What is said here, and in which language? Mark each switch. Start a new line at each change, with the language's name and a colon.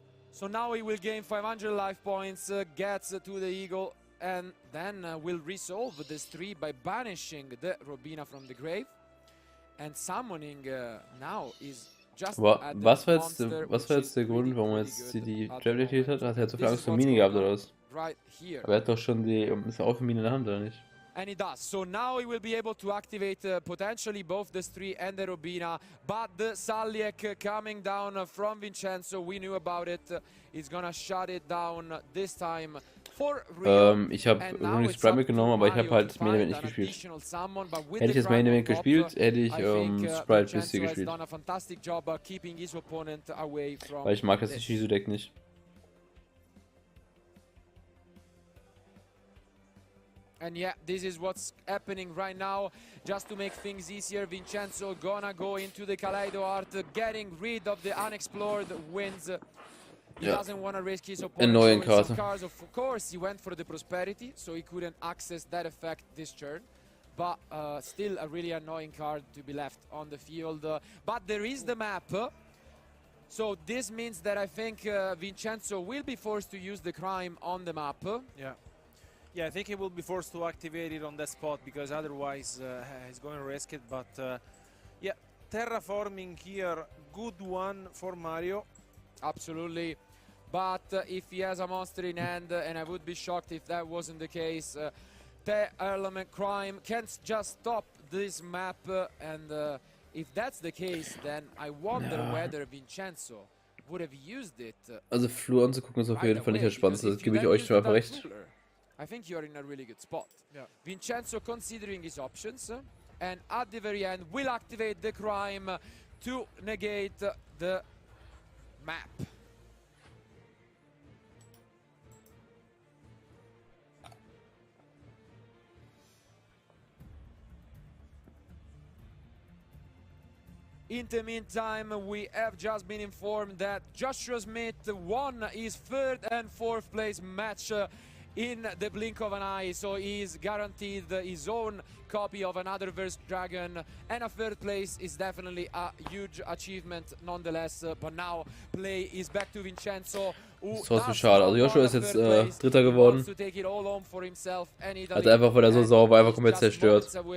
English: So now he will gain 500 life points, gets to the Eagle, and then will resolve this 3 by banishing the Robina from the grave. And summoning now is just
German: was war jetzt der Grund, warum er jetzt die Trap hat? Hat er zu viel Angst vor Mine gehabt oder was?
English: Right here.
German: Aber er hat doch schon die Mine in der Hand, oder nicht?
English: And he does. So now he will be able to activate potentially both the 3 and the Robina. But the Salyak coming down from Vincenzo, we knew about it. He's gonna shut it down this time for real.
German: Ich habe Runis Sprite mitgenommen, aber ich habe halt Main Event nicht gespielt. Hätte ich das Main Event gespielt, hätte ich Sprite BC gespielt. Weil ich mag das Shizu-Deck nicht.
English: And yeah, this is what's happening right now. Just to make things easier, Vincenzo gonna go into the Kaleido art, getting rid of the unexplored winds. He doesn't want to risk his opponent throwing some cards. Of course, he went for the prosperity, so he couldn't access that effect this turn. But still a really annoying card to be left on the field. But there is the map. So this means that I think Vincenzo will be forced to use the crime on the map. Yeah, I think he will be forced to activate it on that spot because otherwise he's going to risk it. But yeah, terraforming here, good one for Mario. Absolutely. But if he has a monster in hand, and I would be shocked if that wasn't the case, the element crime can't just stop this map. And if that's the case, then I wonder whether Vincenzo would have used it.
German: Also Flur anzugucken ist auf jeden Fall nicht das Spannendste, das gebe ich euch schon einfach recht.
English: I think you're in a really good spot. Vincenzo considering his options, and at the very end will activate the crime to negate the map. In the meantime, we have just been informed that Yugioh Meta won his third and fourth place match in the blink of an eye, so he's guaranteed his own copy of another Verse Dragon, and a third place is definitely a huge achievement nonetheless. But now play is back to Vincenzo.
German: Das ist trotzdem schade. Also Yugioh ist jetzt Dritter geworden. Hat einfach, weil er so sauer war, einfach komplett zerstört.